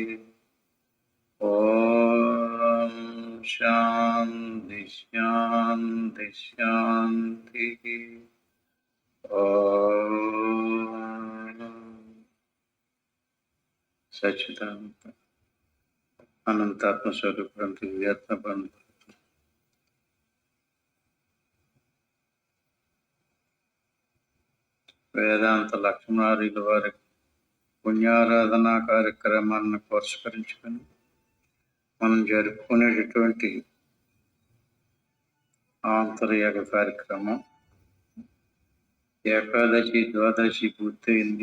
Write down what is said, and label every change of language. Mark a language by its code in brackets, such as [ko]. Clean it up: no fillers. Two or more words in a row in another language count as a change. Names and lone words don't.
[sa] ॐ शान्ति शान्ति शान्तिः। सच्चिदानंद अनंतात्म स्वरूप दिव्यात्म बंधु [te] వేదాంత లక్ష్మణార్యుల వారి పుణ్యారాధనా కార్యక్రమాన్ని పురస్కరించుకొని మనం జరుపుకునేటటువంటి ఆంతర్యాగ కార్యక్రమం ఏకాదశి ద్వాదశి పూర్తయింది.